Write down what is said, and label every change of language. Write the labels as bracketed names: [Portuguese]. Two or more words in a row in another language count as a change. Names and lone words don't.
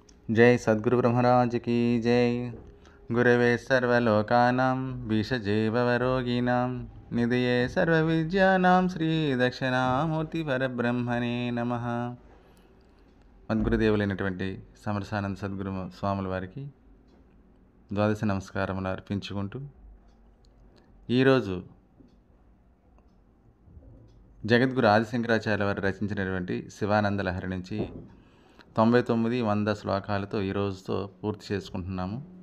[Hindi] जय सद्गुरु ब्रह्मराज की जय। [Sanskrit] गुरवे सर्वलोकानां विषजे भवरोगिणां निधये सर्वविद्यानां శ్రీ పరబ్రహ్మణే నమః. [Telugu] మద్గురుదేవులైనటువంటి సమరసానంద సద్గురు స్వాముల వారికి ద్వాదశ నమస్కారములు అర్పించుకుంటూ ఈరోజు జగద్గురు ఆదిశంకరాచార్య వారు రచించినటువంటి శివానంద లహరి నుంచి 99-100 శ్లోకాలతో ఈరోజుతో పూర్తి చేసుకుంటున్నాము.